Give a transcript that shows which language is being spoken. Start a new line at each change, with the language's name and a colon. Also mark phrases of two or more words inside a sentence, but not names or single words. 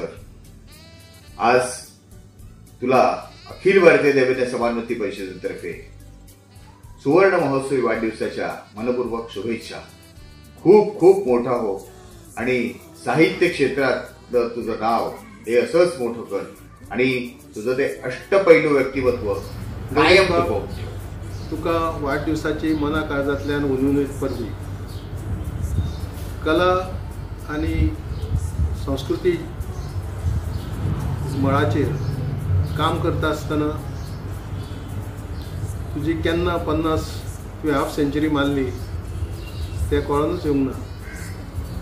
Marathi: आज तुला अखिल भारतीय दैवत समानोन्नती परिषदेतर्फे सुवर्ण महोत्सवी वाढदिवसाच्या मनपूर्वक शुभेच्छा. खूप खूप मोठा हो आणि साहित्य क्षेत्रातलं तुझं नाव हे असंच मोठं कर आणि तुझं ते अष्टपैलू व्यक्तिमत्व कायम टिकव.
Konkani: तुका वाढदिवसाची मना काळजांतल्यान उणीव परबी. कला आणि संस्कृती मळाचेर काम करता आसतना तुजी केन्ना 50 तुवें
English: half century
Konkani: मारली तें कळोनूच येवंक ना.